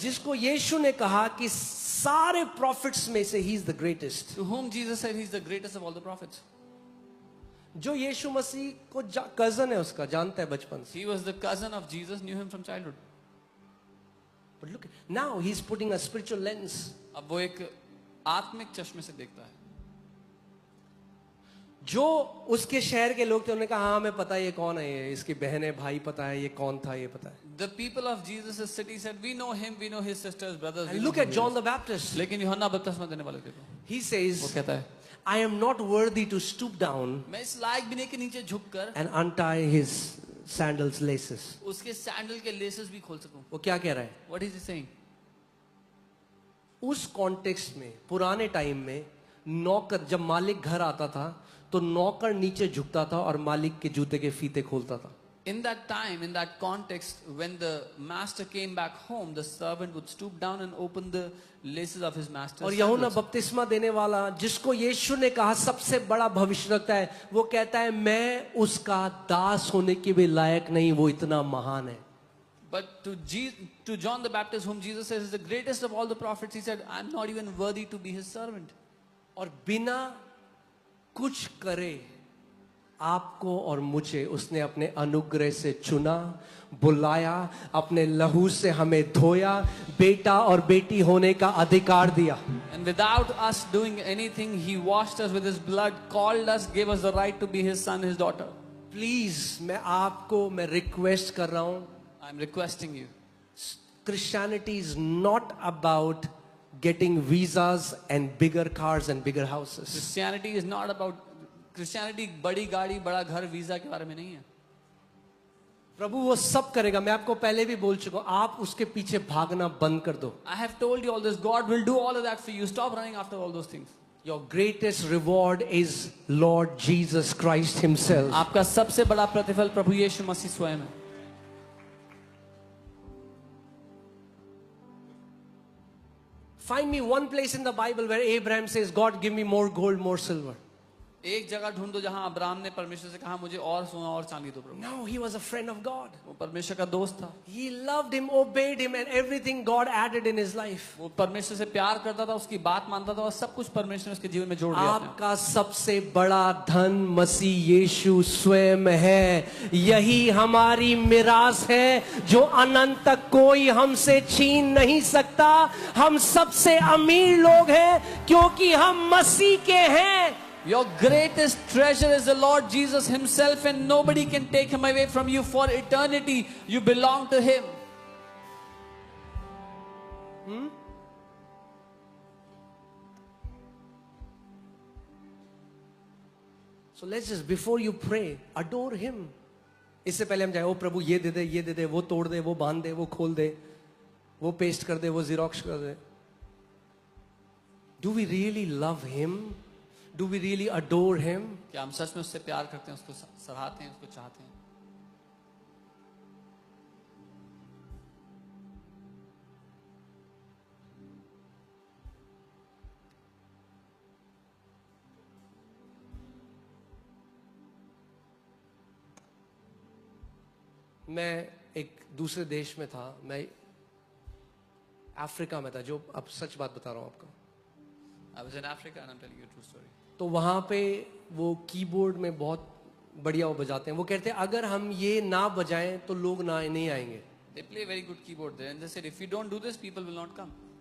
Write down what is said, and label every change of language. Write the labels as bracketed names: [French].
[Hindi] जिसको यीशु ने कहा कि सारे प्रॉफिट्स में से [English] ही is the greatest, to whom Jesus said he is the greatest of all the prophets. [Hindi] जो यीशु मसीह को कजन है उसका, जानता है बचपन से। [English] He was the cousin of Jesus, knew him from childhood. But look, now he's putting a spiritual lens. [Hindi] अब वो एक आत्मिक चश्मे से देखता है। जो उसके शहर के लोग थे उन्होंने कहा हाँ हमें पता है ये कौन है, ये इसकी बहन है, भाई पता है, ये कौन था, ये पता है। [English] The people of Jesus' city said, we know him, we know his sisters, brothers. And look at John the Baptist. [Hindi] लेकिन यूहन्ना बपतिस्मा देने वाले देखो, [English] He [Hindi] वो [English] says, [Hindi] कहता है [English] I am not worthy to stoop down [Hindi] मैं इस लायक भी नहीं कि नीचे झुककर [English] and untie his sandals laces. [Hindi] उसके सैंडल के लेसेस भी खोल सकूं। वो क्या कह रहा है? [English] What is he saying? [Hindi] उस कॉन्टेक्स्ट में, पुराने टाइम में नौकर, जब मालिक घर आता था तो नौकर नीचे झुकता था और मालिक के जूते के फीते खोलता था। [English] In that time, in that context, when the master came back home, the servant would stoop down and open the laces of his master's [Hindi] और यूहन्ना [English] sandals. [Hindi] बपतिस्मा देने वाला, जिसको यीशु ने कहा सबसे बड़ा भविष्यवक्ता है, वो कहता है मैं उसका दास होने के भी लायक नहीं, वो इतना महान है। [English] But to John the Baptist, whom Jesus says is the greatest of all the prophets, he said, I'm not even worthy to be his servant. [Hindi] और बिना कुछ करे आपको और मुझे उसने अपने अनुग्रह से चुना, बुलाया, अपने लहू से हमें धोया, बेटा और बेटी होने का अधिकार दिया। [English] And without us doing anything, he washed us with his blood, called us, gave us the right to be his son, his daughter. [Hindi] Please मैं रिक्वेस्ट कर रहा हूं, [English] I'm requesting you. Christianity is not about getting visas and bigger cars and bigger houses. Christianity is not about Christianity [Hindi] बड़ी गाड़ी बड़ा घर visa के बारे में नहीं है। प्रभु वो सब करेगा, मैं आपको पहले भी बोल चुका हूं, आप उसके पीछे भागना बंद कर दो। [English] I have told you all this. God will do all of that for you. Stop running after all those things. Your greatest reward is Lord Jesus Christ himself. [Hindi] आपका सबसे बड़ा प्रतिफल प्रभु यीशु मसीह स्वयं है। [English] Find me one place in the Bible where Abraham says, God, give me more gold, more silver. [Hindi] एक जगह ढूंढ दो जहां अब्राहम ने परमेश्वर से कहा मुझे और सोना और चांदी दो प्रभु। [English] No, he was a friend of God. [Hindi] वो परमेश्वर का दोस्त था। [English] He loved him, obeyed him, and everything God added in his life. [Hindi] वो परमेश्वर से प्यार करता था, उसकी बात मानता था और सब कुछ परमेश्वर ने उसके जीवन में जोड़ दिया। आपका सबसे बड़ा धन मसीह यीशु स्वयं है। यही हमारी मिरास है जो अनंत तक कोई हमसे छीन नहीं सकता। हम सबसे अमीर लोग हैं क्योंकि हम मसीह के हैं। [English] Your greatest treasure is the Lord Jesus himself, and nobody can take him away from you for eternity. You belong to him. So let's just, before you pray, adore him. [Hindi] इससे पहले हम जाए, ओ प्रभु ये दे दे, ये दे दे, वो तोड़ दे, वो बांध दे, वो खोल दे, वो पेस्ट कर दे, वो जीरोक्स कर दे। [English] Do we really love him? Do we really adore him? [Hindi] क्या हम सच में उससे प्यार करते हैं, उसको सराहते हैं, उसको चाहते हैं? मैं एक दूसरे देश में था, मैं अफ्रीका में था, जो अब सच बात बता रहा हूं आपको। [English] I was in Africa and I'm telling you a true story. [Hindi] तो वहां पे वो कीबोर्ड में बहुत बढ़िया वो बजाते हैं, वो कहते हैं अगर हम ये ना बजाएं तो लोग ना नहीं आएंगे। [English] They play very good keyboard there, and they said, if you don't do this, people will not come.